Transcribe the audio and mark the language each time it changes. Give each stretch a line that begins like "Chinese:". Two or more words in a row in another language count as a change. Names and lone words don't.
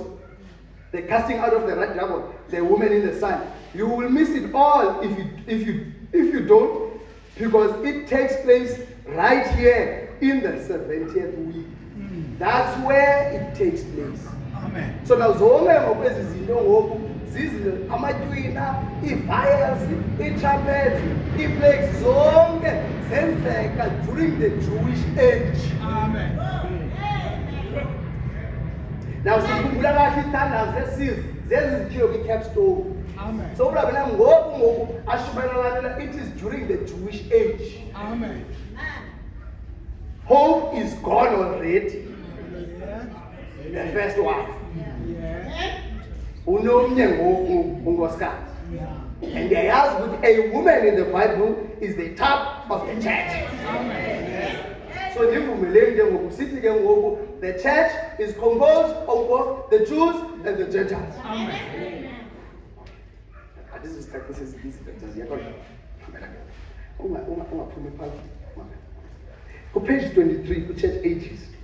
English: The casting out of the red dragon, the woman in the sun. You will miss it all if you don't, because it takes place right here in the 70th week. That's where it takes place. Amen.
Xhosa: So now zonke ngokwezi zinto ngoku zizile amatwina, ii-vials, ii-trumpets, ii-plagues zonke zenzeka
English: during the Jewish age. Amen.
Xhosa: Now sikhumbula kahle ithandazo zesizwe zezi zithiwe kwi-capstone.
English: Amen. So
Xhosa: ulabela ngoku ashumayela
English: it is during the Jewish age. Amen. Hope is gone already. Yeah. The first wife. Yeah.
Xhosa: Unomnye ngoku unkosikazi.
English: Yeah. And they ask with a woman in the Bible is the top of the church. So the church is composed of both the Jews and the Gentiles. This is page 23, church ages.